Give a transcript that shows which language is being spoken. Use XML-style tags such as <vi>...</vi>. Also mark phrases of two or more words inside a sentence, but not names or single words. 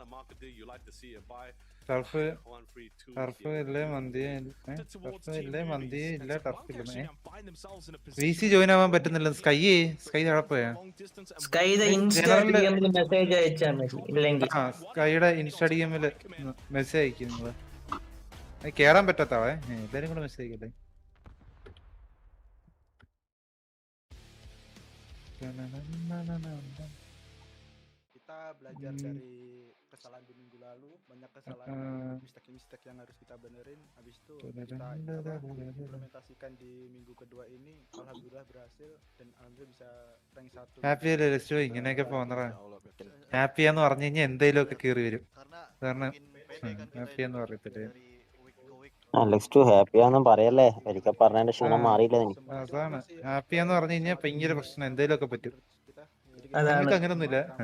<ml>ടർഫ് ഇല്ലേ മന്തി ഇല്ല. ടർഫ് ഇല്ല.</ml> <en>VC join</en> <ml>ആവാൻ പറ്റുന്നില്ല. സ്കൈ തഴപ്പോയാ? സ്കൈയുടെ ഇൻസ്റ്റാഗ്രാമിൽ മെസ്സേജ് അയച്ചാൽ മതി. ഇല്ലെങ്കിൽ സ്കൈയുടെ ഇൻസ്റ്റാഗ്രാമിൽ മെസ്സേജ് അയക്കുന്നത് കേറാൻ പറ്റാത്താവേ. എല്ലാരും കൂടെ മെസ്സേജ് അയക്കട്ടെ.</ml> <id>Kita belajar dari kesalahan di minggu lalu, banyak kesalahan, mistake yang harus kita benerin. Habis itu kita implementasikan di minggu kedua ini, alhamdulillah berhasil dan alhamdulillah bisa rank 1.</id> <ml>ഹാപ്പി അല്ലേ ലസ്റ്റോ? ഇങ്ങനെയൊക്കെ പോന്നറാ. ഹാപ്പിയാന്ന് പറഞ്ഞു കഴിഞ്ഞാൽ എന്തെങ്കിലും ഒക്കെ കയറി വരും. കാരണം ഹാപ്പിയാന്ന് പറയത്തില്ലേ? ഹാപ്പിയാന്നും പറയല്ലേ, ഒരിക്കൽ പറഞ്ഞതിന്റെ ക്ഷീണം മാറിയില്ല. അതാണ് ഹാപ്പിയാന്ന് പറഞ്ഞു കഴിഞ്ഞാൽ ഭയങ്കര പ്രശ്നം. എന്തെങ്കിലും ഒക്കെ പറ്റും. നിങ്ങൾക്ക് അങ്ങനൊന്നുമില്ല.</ml>